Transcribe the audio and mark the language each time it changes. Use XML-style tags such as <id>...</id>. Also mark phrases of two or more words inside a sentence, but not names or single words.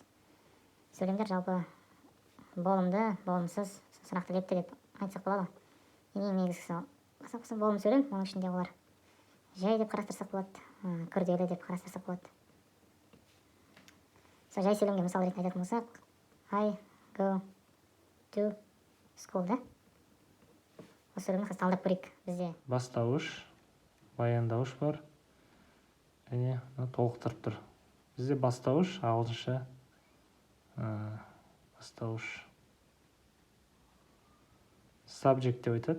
<kk>Сөйлемдер жалпы болымды, болымсыз, сұрақты лепті деп айтсақ болады. Ең негізгісі болым сөйлем, оның ішінде олар жай деп қарастырсақ болады, күрделі деп қарастырсақ болады. Жай сөйлемге мысал ретінде айтатын болсақ,</kk> <en>I go to school да.</en> <kk>Осы сөйлемді қазір талдап көрейік бізде. Бастауыш, баяндауыш бар. Және толықтырып тұр. Бізде бастауыш, ағылшынша бастауыш. Subject деп айтады.</kk>